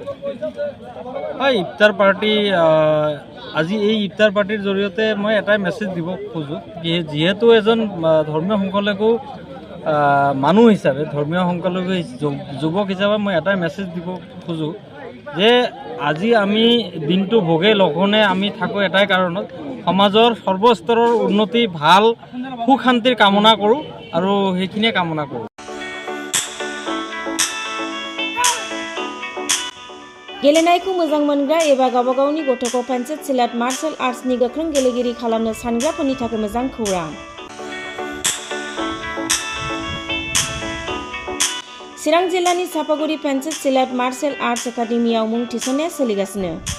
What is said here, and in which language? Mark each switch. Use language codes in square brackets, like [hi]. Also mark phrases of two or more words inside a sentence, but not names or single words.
[as] হয়, ইফতাৰ পাৰ্টি আজি এই ইফতাৰ পাৰ্টিৰ জৰিয়তে মই এটাই মেছেজ দিব খোজোঁ, যিহেতু এজন ধৰ্মীয় সংখ্যালঘু মানুহ হিচাপে, ধৰ্মীয় সংখ্যালঘু যুৱক হিচাপে মই এটাই মেছেজ দিব খোজোঁ যে আজি আমি দিনটো ভোগে লঘোণে আমি থাকোঁ এটাই কাৰণত, সমাজৰ সৰ্বস্তৰৰ উন্নতি, ভাল সুখ শান্তিৰ কামনা কৰোঁ। আৰু সেইখিনিয়ে কামনা কৰোঁ। [brx] गेलेनायखौ मोजां मोनग्रा एबा गावबा गावनि गथ'खौ पेन्सिल सिलाट मार्शल आर्ट्सनि गोख्रों गेलेगिरि खालामनो सानग्राफोरनि थाखाय मोजां खौरां। चिरां जिल्लानि सापागुरि पेन्सिल सिलाट मार्शल आर्ट्स एकाडेमियाव मुं थिसननाया सोलिगासिनो।